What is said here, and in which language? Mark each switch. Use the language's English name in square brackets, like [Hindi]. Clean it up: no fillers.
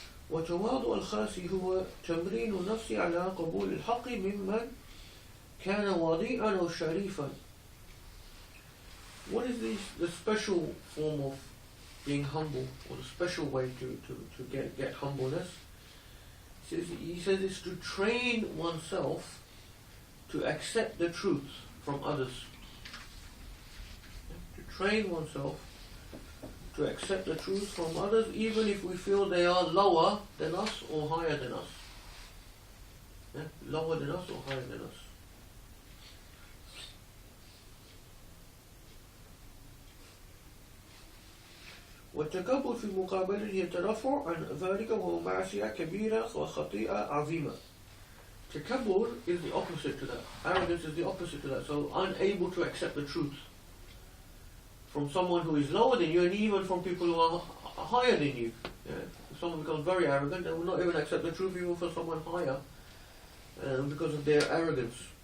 [Arabic] وتواضع الخاسي هو تمرين النفس على قبول الحق ممن كان واضعا أو شريفا. [English] What is the special form of being humble, or the special way to get humbleness? He says it's to train oneself to accept the truth from others. To train oneself to accept the truth from others, even if we feel they are lower than us or higher than us. Lower than us or higher than us. [Arabic] والتكبر في مقابله يترفع عن ذلك وهو معصية كبيرة وخطيئة عظيمة. [English] Takabbur is the opposite to that. Arrogance is the opposite to that. So unable to accept the truth from someone who is lower than you, and even from people who are higher than you. If someone becomes very arrogant, they will not even accept the truth even for someone higher because of their arrogance.